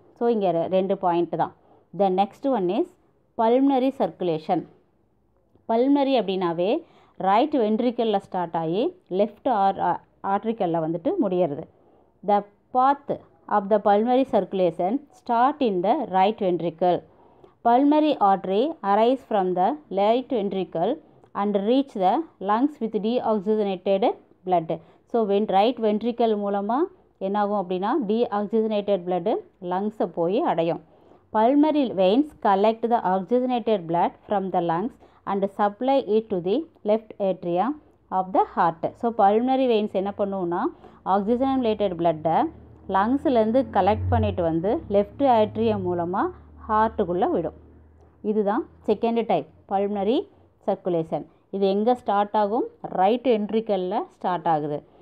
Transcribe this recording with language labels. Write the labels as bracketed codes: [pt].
[ta] So இங்கே 2 point தான். [en] The next one is pulmonary circulation. [ta] Pulmonary அப்படின்னாவே ரைட் வென்ட்ரிக்கலில் ஸ்டார்ட் ஆகி லெஃப்ட் ஆர்ட்ரிக்கலில் வந்துட்டு முடியறது. [en] The path of the pulmonary circulation start in the right ventricle. Pulmonary artery arise from the right ventricle and reach the lungs with deoxygenated blood. [ta] So right ventricle மூலமாக என்னாகும் அப்படின்னா deoxygenated blood லங்ஸை போய் அடையும். [en] Pulmonary veins collect the oxygenated blood from the lungs and supply it to the left atrium of the heart. [ta] So pulmonary veins என்ன பண்ணுவோம்னா oxygenated பிளட்டை லங்ஸ்லேருந்து collect பண்ணிட்டு வந்து லெஃப்ட் ஏட்ரியம் மூலமாக ஹார்ட்டுக்குள்ளே விடும். இதுதான் செகண்ட் டைப் பல்மனரி சர்க்குலேஷன். இது எங்கே ஸ்டார்ட் ஆகும், ரைட் வென்ட்ரிக்கலில் ஸ்டார்ட் ஆகுது.